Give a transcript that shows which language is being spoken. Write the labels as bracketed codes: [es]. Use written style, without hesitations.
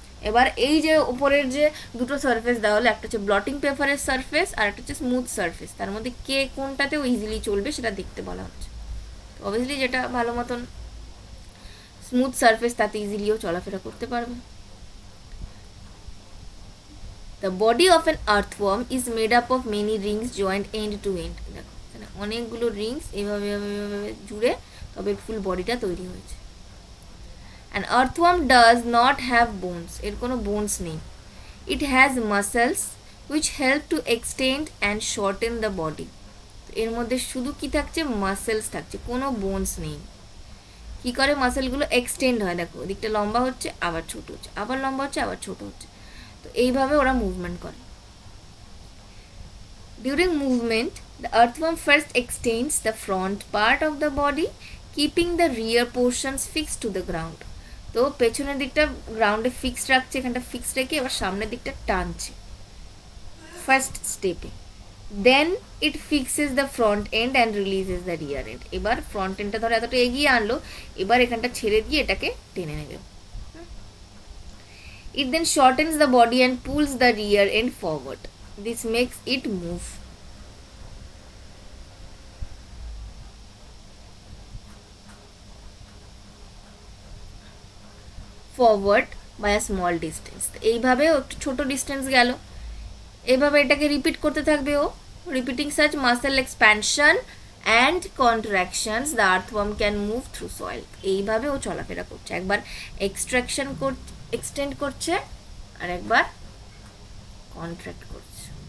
[bn] এবার এই যে উপরের যে দুটো সারফেস দেওয়া হলো, একটা হচ্ছে ব্লটিং পেপারের সারফেস আর একটা হচ্ছে স্মুথ সারফেস, তার মধ্যে কে কোনটাতেও ইজিলি চলবে সেটা দেখতে বলা হচ্ছে। অবভিয়াসলি যেটা ভালো মতন স্মুথ সারফেস তাতে ইজিলিও চলাফেরা করতে পারবে। [en] The body of an earthworm is made up of many rings joined end to end. [bn] দেখো এখানে অনেকগুলো রিংস এভাবে এভাবে জুড়ে তবে ফুল বডিটা তৈরি হয়েছে। [en] An earthworm does not have bones, [bn] এর কোনো বোনস নেই। [en] It has muscles which help to extend and shorten the body. [bn] এর মধ্যে শুধু কি থাকছে, মাসেলস থাকছে, কোনো বোনস নেই। কি করে মাসেলগুলো এক্সটেন্ড হয়, দেখো ওদিকটা লম্বা হচ্ছে আবার ছোট হচ্ছে, আবার লম্বা হচ্ছে আবার ছোট হচ্ছে, তো এইভাবে ওরা মুভমেন্ট করে। [en] During movement, the earthworm first extends the front part of the body, keeping the rear portions fixed to the ground. [bn] তো পেছনের দিকটা গ্রাউন্ডে ফিক্সড রাখছে, এখানটা ফিক্সড রেখে এবার সামনের দিকটা টানছে ফার্স্ট স্টেপে। [en] Then it fixes the front end and releases the rear end. [bn] এবার ফ্রন্ট এন্ডটা ধরে এতটা এগিয়ে আনলো, এবার এখানটা ছেড়ে দিয়ে এটাকে টেনে নেবে। [en] It then shortens the body and pulls the rear end forward. This makes it move forward by a small distance. [bn] এইভাবে ও একটু ছোটো ডিস্টেন্স গেল, এইভাবে এটাকে রিপিট করতে থাকবে ও। [en] Repeating such muscle expansion and contractions the earthworm can move through soil. [bn] এইভাবে ও চলাফেরা করছে, একবার এক্সট্রাকশন এক্সটেন্ড করছে আর একবার কন্ট্রাক্ট করছে।